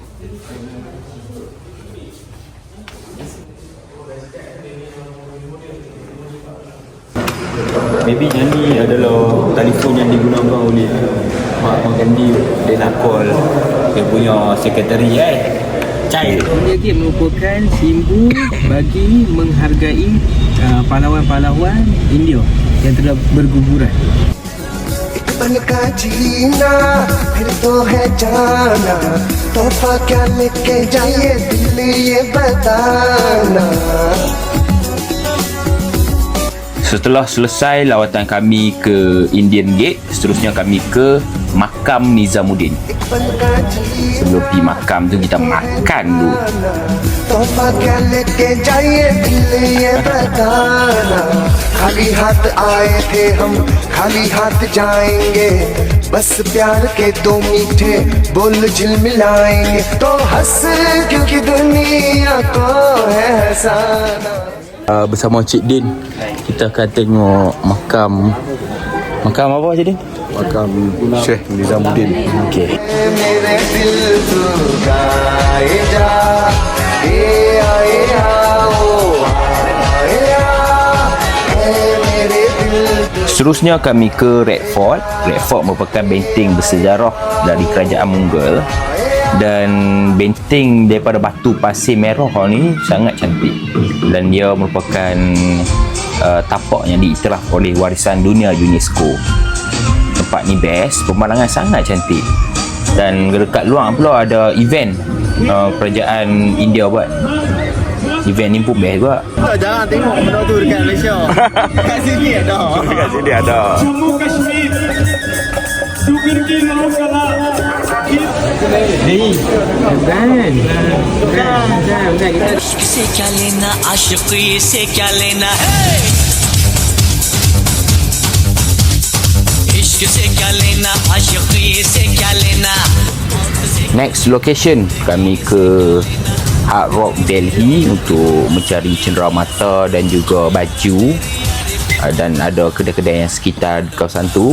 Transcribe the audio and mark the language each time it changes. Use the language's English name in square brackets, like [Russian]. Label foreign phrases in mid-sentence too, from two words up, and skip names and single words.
[Malay] Maybe yang ni adalah telefon yang digunakan oleh Mahatma Gandhi. Dia nak call dia punya sekretari Chai. Dia merupakan simbol bagi menghargai pahlawan-pahlawan India yang telah berguguran. [Hindi] पल का जीना फिर तो है जाना तोहफा क्या लेके जाइए दिल ये बताना [Malay] Setelah selesai lawatan kami ke Indian Gate, seterusnya kami ke Makam Nizamuddin. Sebelum pergi makam tu kita makan dulu. [Hindi] तोहफा क्या लेके जाइए दिल ये बताना खाली हाथ आए थे हम खाली हाथ जाएंगे बस प्यार के दो मीठे बोल झिलमिलाएंगे तो हंस क्योंकि दुनिया को है हंसाना. [Malay] Bersama Cik Din kita akan tengok makam apa Cik Din? Makam Syekh Nizamuddin. Okey. [Hindi] मेरे दिल तू गाए जा ए आए आओ आए आ मेरे दिल. [Malay] Seterusnya kami ke Red Fort. Red Fort merupakan benteng bersejarah dari kerajaan Mughal, dan benteng daripada batu pasir merah ni sangat cantik, dan dia merupakan tapak yang diiktiraf oleh warisan dunia UNESCO. Tempat ni best, pemandangan sangat cantik, dan dekat luar pula ada event kerajaan India buat. Event ni pun best juga. Jarang tengok benda tu dekat Malaysia. Kat sini ada. Kat sini ada. [Hindi] इश्क से क्या लेना आशिकी से क्या लेना है इश्क से क्या लेना आशिकी से क्या लेना. [English] Next location [Malay] kami ke Hard Rock Delhi untuk mencari cenderamata dan juga baju, dan ada kedai-kedai yang sekitar kawasan tu.